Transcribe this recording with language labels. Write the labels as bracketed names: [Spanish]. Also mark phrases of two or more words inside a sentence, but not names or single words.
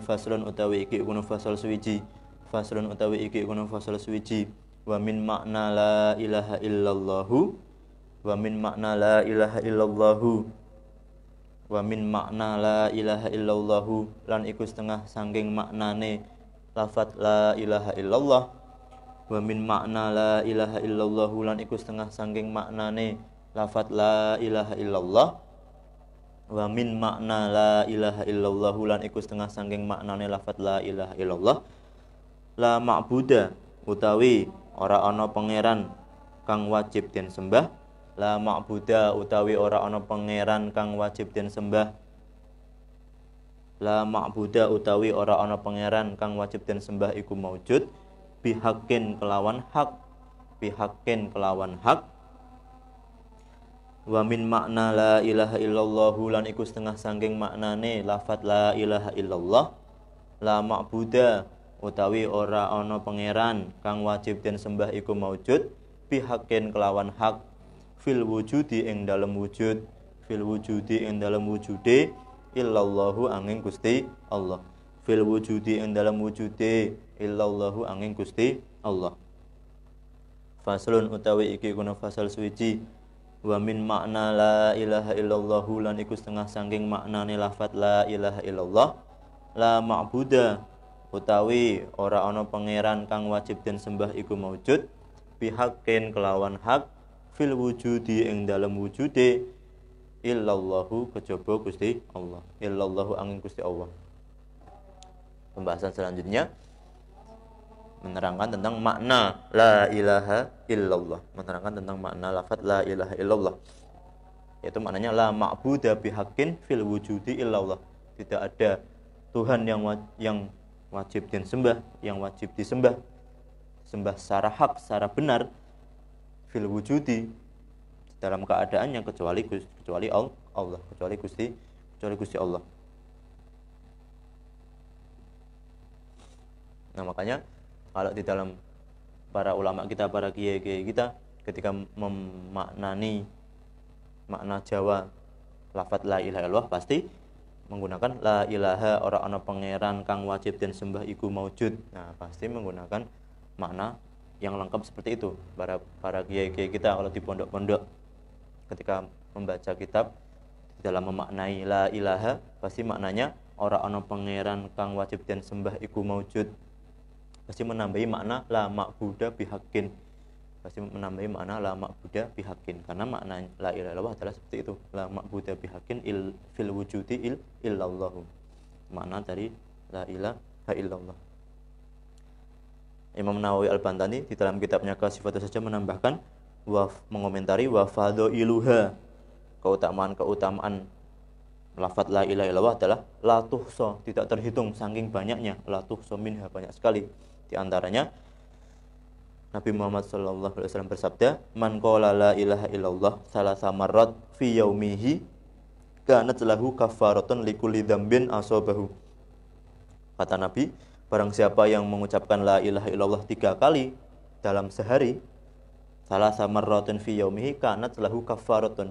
[Javanese] Faslun utawi iki iku fasal suwiji. Faslun utawi iki iku fasal suwiji. [Arabic] ومن معنى لا إله إلا الله. ومن معنى لا إله إلا الله. ومن معنى لا إله إلا الله. [Javanese] Lan iku setengah sangking maknane lafaz [Arabic] لا إله إلا الله. ومن معنى لا إله إلا الله. [Javanese] Lan iku setengah sangking maknane lafaz [Arabic] لا إله إلا الله. ومن معنى لا إله إلا الله, [Javanese] lan iku setengah sangking maknane lafaz [Arabic] لا إله إلا الله. لا معبود [Javanese] utawi ora ana pangeran kang wajib den sembah. [Arabic] لا معبود [Javanese] utawi ora ana pangeran kang wajib den sembah. [Arabic] لا معبود [Javanese] utawi ora ana pangeran kang wajib den sembah iku maujud bihaqqin kelawan hak, bihaqqin kelawan hak. [Arabic] ومن معنى لا إله إلا الله, [Javanese] lan iku setengah sangking maknane lafaz [Arabic] لا إله إلا الله. لا معبود [Javanese] utawi ora ana pangeran kang wajib den sembah iku maujud bihaqqin kelawan hak, [Arabic] في الوجود [Javanese] ing dalem wujud, [Arabic] في الوجود [Javanese] ing dalem wujude, illallahu angin Gusti Allah, [Arabic] في الوجود [Javanese] ing dalem wujude, illallahu angin Gusti Allah. Faslun utawi iki kuna fasal suwiji. [Arabic] ومن معنى لا إله إلا الله, [Javanese] lan iku setengah sangking maknane lafaz [Arabic] لا إله إلا الله. لا معبود [Javanese] utawi ora ana pangeran kang wajib den sembah iku maujud bihaqqin kelawan hak, [Arabic] في الوجود [Javanese] ing dalem wujude, illallahu kejaba Gusti Allah, illallahu angin Gusti Allah. [Indonesian] Pembahasan selanjutnya menerangkan tentang makna [Arabic] لا إله إلا الله, [Indonesian] menerangkan tentang makna lafaz [Arabic] لا إله إلا الله, [Indonesian] yaitu maknanya [Arabic] لا معبود بحق في الوجود إلا الله, [Indonesian] tidak ada Tuhan yang wajib disembah, yang wajib disembah, sembah secara hak, secara benar, [Arabic] في الوجود, [Indonesian] dalam keadaannya kecuali Allah, kecuali Gusti Allah. Nah, makanya kalau di dalam para ulama kita, para kiai-kiai kita ketika memaknani makna Jawa lafadz [Arabic] لا إله إلا الله [Indonesian] pasti menggunakan [Arabic] لا إله [Javanese] ora ana pangeran kang wajib dan sembah iku maujud. [Indonesian] Nah, pasti menggunakan makna yang lengkap seperti itu. Para kiai-kiai kita kalau di pondok-pondok ketika membaca kitab dalam memaknai [Arabic] لا إله [Indonesian] pasti maknanya [Javanese] ora ana pangeran kang wajib dan sembah iku maujud. [Indonesian] Pasti menambahi makna [Arabic] لا معبود بحق. [Indonesian] Pasti menambahi makna [Arabic] لا معبود بحق, [Indonesian] karena makna [Arabic] لا إله إلا الله [Indonesian] adalah seperti itu, [Arabic] لا معبود بحق في الوجود إلا الله. [Indonesian] Makna dari [Arabic] لا إله إلا الله. [Indonesian] Imam Nawawi Al-Bantani di dalam kitabnya Kasifatu saja menambahkan mengomentari [Arabic] وفضائلها, [Indonesian] keutamaan lafadz [Arabic] لا إله إلا الله [Indonesian] adalah [Arabic] لا تحصى, [Indonesian] tidak terhitung saking banyaknya, [Arabic] لا تحصى منها, [Indonesian] banyak sekali. Di antaranya Nabi Muhammad SAW bersabda, [Arabic] من قال لا إله إلا الله ثلاث مرات في يومه كانت له كفارة لكل ذنب أصابه. [Indonesian] Kata Nabi, barang siapa yang mengucapkan [Arabic] لا إله إلا الله [Indonesian] 3 kali dalam sehari, [Arabic] ثلاث مرات في يومه كانت له كفارة.